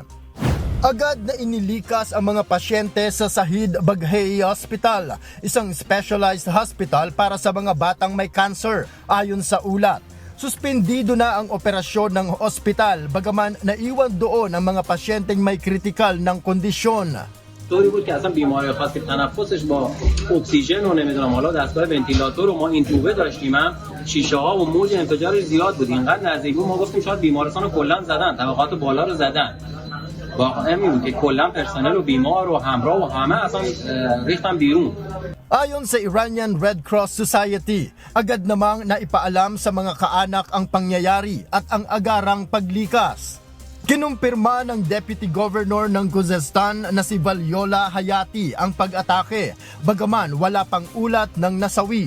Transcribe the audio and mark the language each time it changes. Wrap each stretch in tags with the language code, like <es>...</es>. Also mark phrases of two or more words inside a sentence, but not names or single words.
<tl>Agad na inilikas ang mga pasyente sa Shahid Baghei Hospital, isang</tl> <en>specialized hospital</en> <tl>para sa mga batang may cancer, ayon sa ulat. Suspendido na ang operasyon ng ospital bagaman naiwan doon ang mga pasyenteng may kritikal ng kondisyon.</tl> <fa>طوری بود که اصلا بیماری خاصی تنفسش با اکسیژن و نمیدونم حالا دستگاه ونتیلاتور و ما اینتوبه داشتیم هم شیشه ها و موج انفجارش زیاد بود اینقدر نزدیک بود ما گفتیم شاید بیمارستان رو کلا زدن طبقات بالا رو زدن واقعا این بود که کلا پرسنل و بیمار و همراه و همه اصلا ریختن بیرون.</fa> <tl>Ayon sa Iranian Red Cross Society, agad namang naipaalam sa mga kaanak ang pangyayari at ang agarang paglikas. Kinumpirma ng</tl> <en>Deputy Governor</en> <tl>ng Khuzestan na si Valyola Hayati ang pag-atake, bagaman wala pang ulat ng nasawi.</tl>